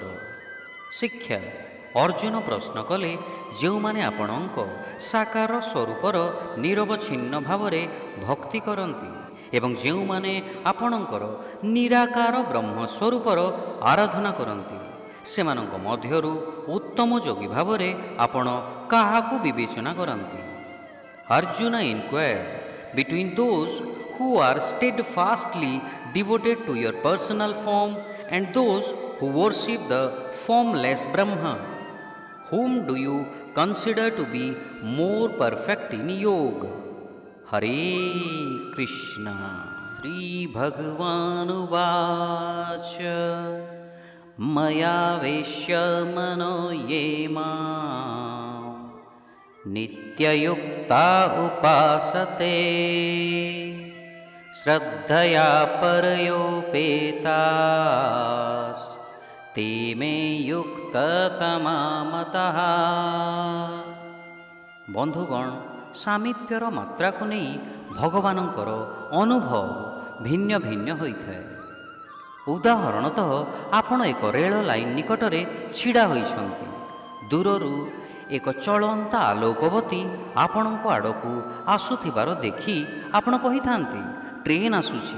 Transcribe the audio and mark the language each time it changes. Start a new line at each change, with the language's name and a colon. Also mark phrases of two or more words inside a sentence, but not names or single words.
Odia: ଶିକ୍ଷା ଅର୍ଜୁନ ପ୍ରଶ୍ନ କଲେ, ଯେଉଁମାନେ ଆପଣଙ୍କ ସାକାର ସ୍ୱରୂପର ନିରବଚ୍ଛିନ୍ନ ଭାବରେ ଭକ୍ତି କରନ୍ତି ଏବଂ ଯେଉଁମାନେ ଆପଣଙ୍କର ନିରାକାର ବ୍ରହ୍ମ ସ୍ୱରୂପର ଆରାଧନା କରନ୍ତି, ସେମାନଙ୍କ ମଧ୍ୟରୁ ଉତ୍ତମ ଯୋଗୀ ଭାବରେ ଆପଣ କାହାକୁ ବିବେଚନା କରନ୍ତି?
English: Arjuna inquired, between those who are steadfastly devoted to your personal form and those who worship the formless Brahma, whom do you consider to be more perfect in yoga?
Sanskrit: Hare Krishna. श्री भगवानुवाच मय्यावेश्य मनो ये मां नित्ययुक्ता उपासते श्रद्धया परयोपेतास्ते मे युक्ततमा मताः।
Odia: ବନ୍ଧୁଗଣ, ସାମୀପ୍ୟର ମାତ୍ରାକୁ ନେଇ ଭଗବାନଙ୍କର ଅନୁଭବ ଭିନ୍ନ ଭିନ୍ନ ହୋଇଥାଏ। ଉଦାହରଣତଃ ଆପଣ ଏକ ରେଳ ଲାଇନ୍ ନିକଟରେ ଛିଡ଼ା ହୋଇଛନ୍ତି। ଦୂରରୁ ଏକ ଚଳନ୍ତା ଆଲୋକବତୀ ଆପଣଙ୍କ ଆଡ଼କୁ ଆସୁଥିବାର ଦେଖି ଆପଣ କହିଥାନ୍ତି, ଟ୍ରେନ୍ ଆସୁଛି।